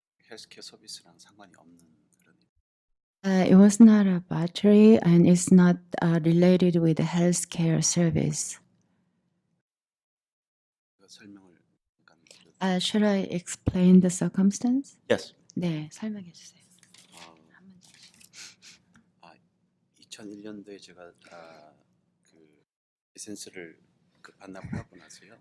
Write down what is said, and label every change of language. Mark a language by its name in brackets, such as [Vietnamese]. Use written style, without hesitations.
[Korean] 헬스케어 서비스랑 상관이 없는 그런. [English] It was not a battery and it's not related with the healthcare service. [Korean] 설명을 잠깐 [English] Should I explain the circumstance? Yes. [Korean] 네, 설명해 주세요. 한 문장씩. 2001년도에 제가 그 라이센스를 반납을 하고 나서요.